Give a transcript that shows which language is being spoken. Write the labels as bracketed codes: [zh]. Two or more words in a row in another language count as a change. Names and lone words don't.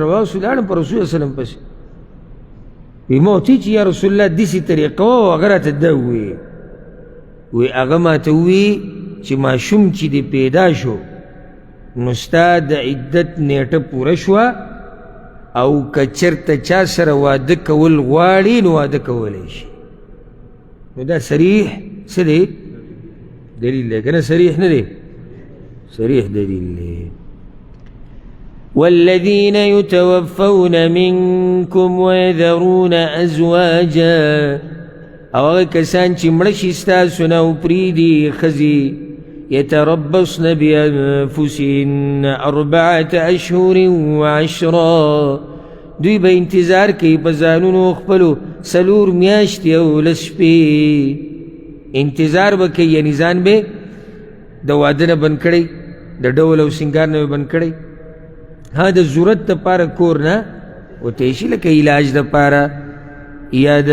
[ps] راواغوستو لاړم په رسول وسلم پسې وایي ما ورته چې [ar] یا رسول الله [ps] داسې طریقه وه او هغه راته ده ووایي وایي هغه ما ته ووایي چې ماشوم چې دې پیدا شو نو ستا د عدت نیټه پوره شوه او که چېرته چا سره واده کول غواړي نو واده کولی شي نو دا صریح څه دی دلیل دی که نه صریح نه دی صریح دلیل دی [ar] والذين يتوفون منكم ويذرون أزواجا [ps] او هغه کسان چې مړه شي ستاسو نه او پرېږدي ښځې [ar] يتربصن بأنفسهن 4 أشهر وعشرا [ps] دوی به انتظار کوي په ځانونو خپلو 4 میاشتې او 10 شپې انتظار به کوي یعنې ځان به د واده نه بند کړی د ډول او سینګار نه به بند کړی ها د ضرورت دپاره کور نه وتی شي لکه علاج دپاره یا